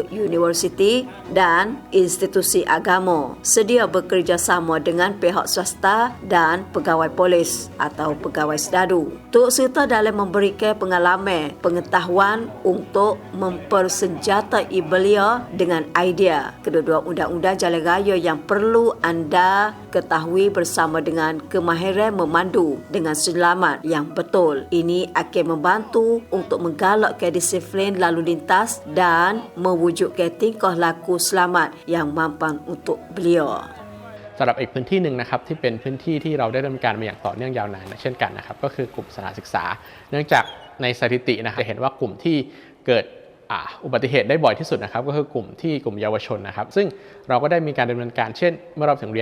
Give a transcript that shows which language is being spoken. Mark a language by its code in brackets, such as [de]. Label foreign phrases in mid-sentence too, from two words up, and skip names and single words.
[ms] universiti dan institusi agama sedia bekerjasama dengan pihak swasta dan pegawai polis atau pegawai sedadu turut serta dalam memberikan pengalaman pengetahuan untuk mempersenjatai belia dengan idea kedua-dua undang-undang jalan raya yang perlu anda ketahui bersama dengan kemahiran memandu dengan selamat yang betul. Ini akan membantu untuk menggalakkan disiplin lalu lintas dan mewujudkan tingkah laku selamat yang mampan untuk beliau. [th] สำหรับอีกพื้นที่หนึ่งนะครับที่เป็นพื้นที่ที่เราได้ดำเนินการมาอย่างต่อเนื่องยาวนานเช่นกันนะครับก็คือกลุ่มสถานศึกษาเนื่องจากในสถิตินะครับจะเห็นว่ากลุ่มที่ เกิดอุบัติเหตุได้บ่อยที่สุดนะครับก็คือกลุ่มเยาวชนนะครับซึ่งเราก็ได้มีการดำเนินการเช่นเมื่อเราถึงเรีย